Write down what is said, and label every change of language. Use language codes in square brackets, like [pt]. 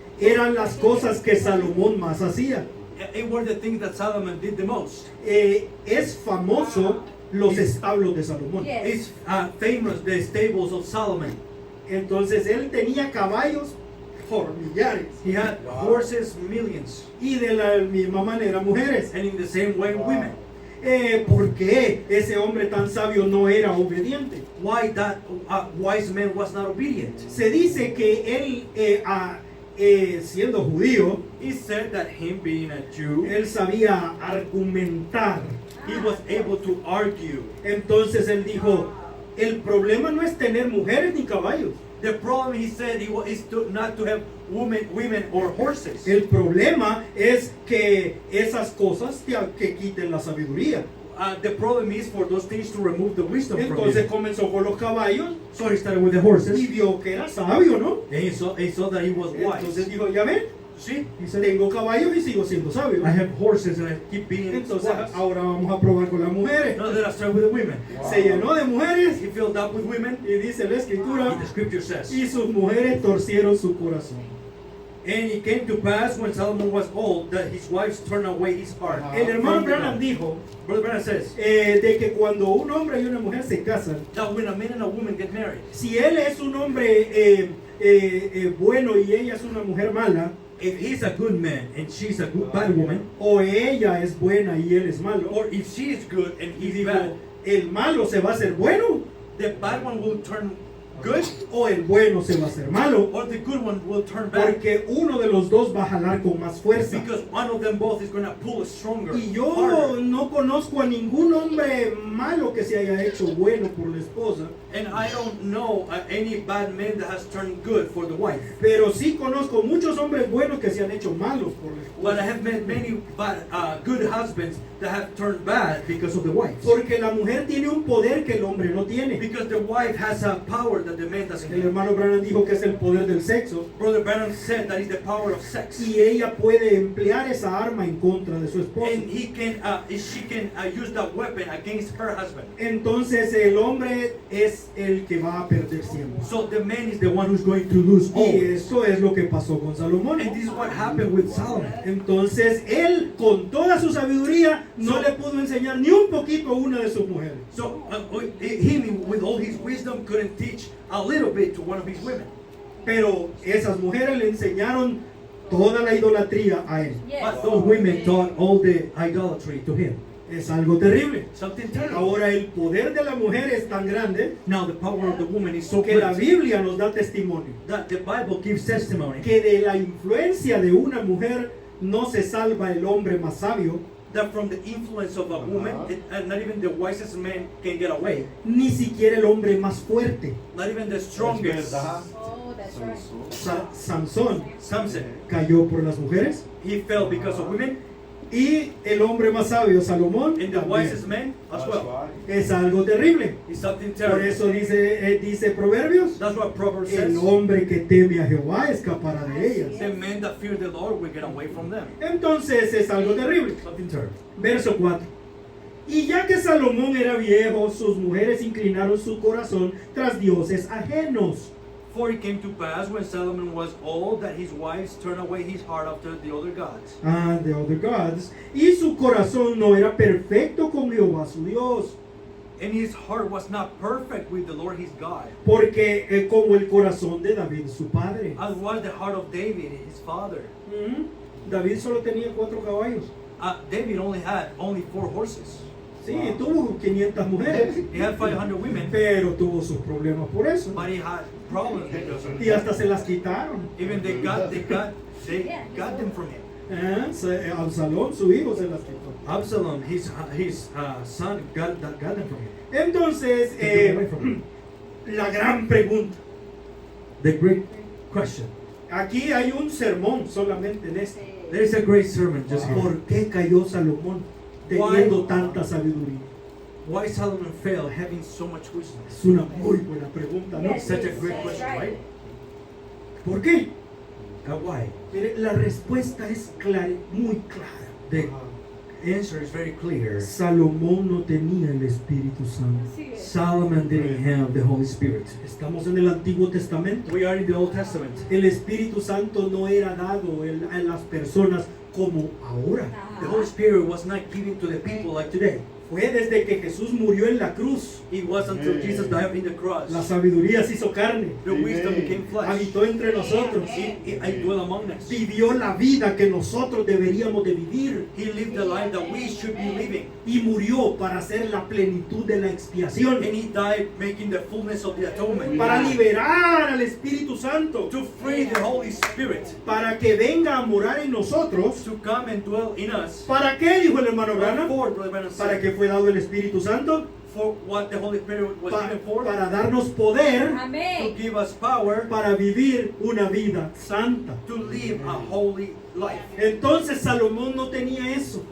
[es] eran las cosas que Salomón más hacía. [en] it were the things that Solomon did the most. [es] Es famoso los establos de Salomón. [en] Yes. It's famous, the stables of Solomon. [es] Entonces él tenía caballos por millares [en] He had horses, millions, [es] y de la misma manera mujeres. [en] and in the same way women. [es] ¿Por qué ese hombre tan sabio no era obediente? [en] Why that wise man was not obedient? [es] Se dice que él, siendo judío, [en] He said that him being a Jew, [es] él sabía argumentar. [en] he was able to argue. [es] Entonces él dijo, el problema no es tener mujeres ni caballos. [en] The problem, he said, is not to have women or horses. [es] El problema es que esas cosas que quiten la sabiduría. [en] The problem is for those things to remove the wisdom from [es] Entonces [en] him. [es] comenzó con los caballos [en] So he started with the horses, [es] y vio que era sabio, ¿no? [en] and he saw that he was [es] Entonces [en] wise. [es] dijo, ya ven, [en] See, he said, [es] tengo caballos y sigo siendo sabio. [en] I have horses and I keep being [es] Entonces [en] wise. [es] ahora vamos a probar con las mujeres. [en] Now let us start with the women. [es] Se llenó de mujeres [en] He filled up with women. [es] y dice la escritura, [en] The scripture says, [es] y sus mujeres torcieron su corazón. [en] and it came to pass when Solomon was old that his wives turned away his heart. El hermano from the [es] Branham [en] Lord. [es] dijo [en] Brother Branham says [es] de que cuando un hombre y una mujer se casan, [en] that when a man and a woman get married, [es] si él es un hombre bueno y ella es una mujer mala, [en] if he's a good man and she's a bad woman, [es] o ella es buena y él es malo, [en] or if she is good and [es] y [en] he's [es] digo, [en] bad, [es] el malo se va a hacer bueno [en] the bad one will turn good, [es] o el bueno se va a hacer malo, [en] or the good one will turn bad. [es] porque uno de los dos va a jalar con más fuerza. [en] Because one of them both is going to pull stronger, [es] Y yo [en] harder. [es] no conozco a ningún hombre malo que se haya hecho bueno por la esposa, [en] And I don't know any bad man that has turned good for the wife. [es] pero sí conozco muchos hombres buenos que se han hecho malos por la [en] But I [es] esposa. [en] have met many good husbands that have turned bad because of the wife. [es] Porque la mujer tiene un poder que el hombre no tiene. [en] Because the wife has a power that that the man doesn't [es] El [en] get. [es] hermano Branham dijo que es el poder del sexo [en] Brother Branham said that is the power of sex. [es] y ella puede emplear esa arma en contra de su esposo. [en] And she can use that weapon against her husband. [es] Entonces el hombre es el que va a perder siempre. [en] So the man is the one who's going to lose [es] Y [en] always. [es] eso es lo que pasó con Salomón. [en] And this is what happened with Solomon. [es] Entonces él con toda su sabiduría no le pudo enseñar ni un poquito a una de sus mujeres. [en] So him, with all his wisdom, couldn't teach a little bit to one of his women. [es] Pero esas mujeres le enseñaron toda la idolatría a él. [en] But those women taught all the idolatry to him. [es] Es algo terrible. [en] Something terrible. [es] Ahora el poder de la mujer es tan grande [en] Now the power of the woman is so [es] que la [en] great [es] Biblia nos da testimonio [en] that the Bible gives testimony [es] que de la influencia de una mujer no se salva el hombre más sabio, [en] that from the influence of a woman, and not even the wisest man can get away. [es] ni siquiera el hombre más fuerte. [en] Not even the [es] Es [en] strongest. [es] verdad. [en] Oh, that's right. [es] Sansón [en] Samson, [es] cayó por las mujeres [en] he fell because of women, [es] y el hombre más sabio, Salomón, [en] and the [es] también. [en] wisest man as That's well. right. [es] Es algo terrible. [en] It's something [es] Por [en] terrible. [es] eso dice Proverbios, [en] That's what Proverbs says. [es] el hombre que teme a Jehová escapará de ellas. [en] The men that fear the Lord will get away from them. [es] Entonces es algo terrible. [en] Something terrible. [es] Verso 4. Y ya que Salomón era viejo, sus mujeres inclinaron su corazón tras dioses ajenos. [en] For it came to pass when Solomon was old that his wives turned away his heart after the other gods. The other gods. [es] Y su corazón no era perfecto con Jehová su Dios. [en] And his heart was not perfect with the Lord his God, [es] Porque como el corazón de David su padre. [en] as was the heart of David, his father. [es] David solo tenía 4 caballos. [en] David had only 4 horses. [es] Sí, tuvo 500 mujeres. [en] He had 500 women, [es] Pero tuvo sus problemas por eso. [en] but he had problems because of [es] Y hasta se las quitaron. [en] even they got them from him. [es] Absalón, su hijo, se las quitó. [en] Absalom, his son, got them from him. [es] Entonces, [en] Took them away from him. [es] la gran pregunta. [en] The great question. [es] Aquí hay un sermón solamente en este. [en] There is a great sermon just here. [es] ¿Por qué cayó Salomón teniendo tanta sabiduría? [en] Why Solomon fell having so much wisdom? [es] Es una muy buena pregunta, ¿no? [en] Yes. Such a great question, right? [es] ¿Por qué? [en] Why? [es] Mire, la respuesta es muy clara. [en] The answer is very clear. [es] Salomón no tenía el Espíritu Santo. Así es. [en] Solomon didn't have the Holy Spirit. [es] Estamos en el Antiguo Testamento. [en] We are in the Old Testament. [es] El Espíritu Santo no era dado a las personas como ahora. [en] The Holy Spirit was not given to the people like today. [es] Fue desde que Jesús murió en la cruz. [en] It was until Jesus died in the cross. [es] La sabiduría se hizo carne. [en] The wisdom became flesh. [es] Habitó entre nosotros. [en] He dwelt among us. [es] Vivió la vida que nosotros deberíamos de vivir. [en] He lived the life that we should be living. [es] Y murió para hacer la plenitud de la expiación. [en] And he died making the fullness of the atonement. [es] Para liberar al Espíritu Santo. [en] To free the Holy Spirit. [es] Para que venga a morar en nosotros. [en] To come and dwell in us. [es] ¿Para qué? Dijo el hermano Branham. [en] For, Brother Branham said, [es] ¿Para qué fue dado el Espíritu Santo? [en] for what the Holy Spirit was given for. [es] Para darnos poder [en] To [es] Amén. [en] give us power [es] para vivir una vida santa. [en] to live a holy life. [es] Entonces Salomón no tenía eso.